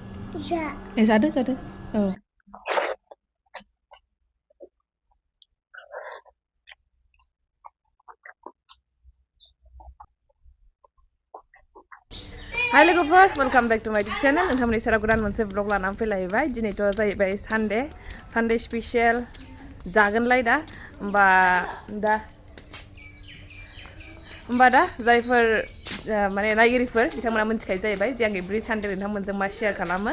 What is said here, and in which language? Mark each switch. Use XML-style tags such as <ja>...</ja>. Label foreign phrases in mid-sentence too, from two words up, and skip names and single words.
<en>Jadę. Oh. Hi logoफोर, welcome back to my channel.</en> <brx>नोंथांमोननि सेराव गोदान मोनसे vlog लानानै फैलायबाय। दिनैथ' जाहैबाय</brx> <en>Sunday special</en> <brx>जागोनलाय दा। होमबा दा जायफोर माने नायगिरिफोर बिथांमोना मिथिखायो जाहैबाय जे आं</brx> <en>every Sunday</en> <brx>नोंथांमोनजों मा शेयार खालामो।</brx>